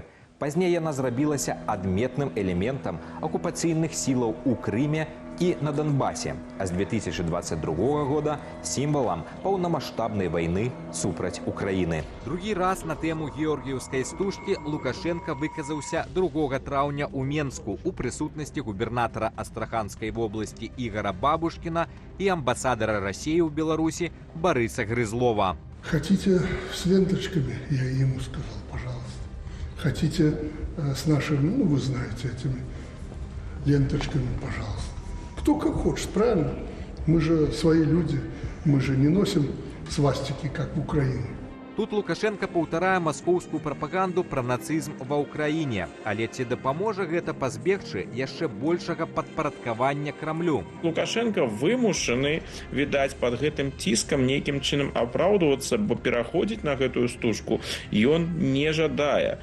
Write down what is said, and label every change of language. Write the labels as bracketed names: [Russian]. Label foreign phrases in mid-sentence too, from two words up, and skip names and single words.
[Belarusian] Пазней яна зрабілася адметным элементам акупацыйных сілаў у Крыме і на Донбасе, а з 2022 года сімвалам паўнамаштабнай вайны супраць Украіны. Другі раз на тэму георгіўскай стужкі Лукашенка выказаўся 2 траўня ў Менску у прысутнасці губернатара Астраханскай вобласці Ігора Бабушкіна і амбасадара Расіі ў Беларусі Барыса Грызлова. [Russian] Хотите с ленточками? Я ему сказал, пожалуйста. Хотите с нашими, вы знаете, этими ленточками, пожалуйста. Кто как хочет, правильно? Мы же свои люди, мы же не носим свастики, как в Украине. [Belarusian] Тут Лукашенко паўтарае маскоўскую прапаганду пра нацызм ва ўкраіне. Але ці дапаможа гэта пазбегчы яшчэ большага падпарадкавання Крамлю? Лукашенко вымушаны, відаць, пад гэтым ціскам нейкім чынам апраўдвацца, бо пераходзіць на гэтую стужку ён не жадае.